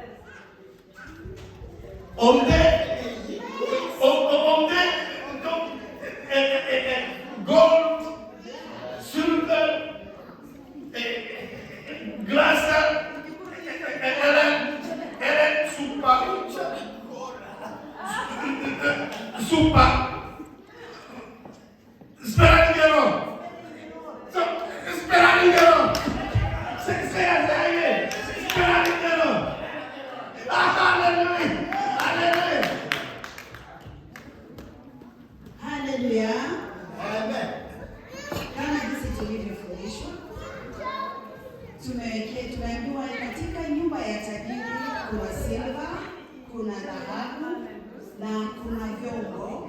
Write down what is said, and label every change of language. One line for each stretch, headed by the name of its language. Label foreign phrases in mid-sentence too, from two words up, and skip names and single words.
Swedish: Om det gold, silver, glaser eller sopa. Spelar ingen roll. Spelar ingen roll. Säg. Spelar ingen roll. Halleluja.
Swahili: Haleluya. Amen. Kama jinsi tulivyofundishwa, tumeambiwa katika nyumba ya tajiri kuna silva, kuna dhahabu na kuna vyombo.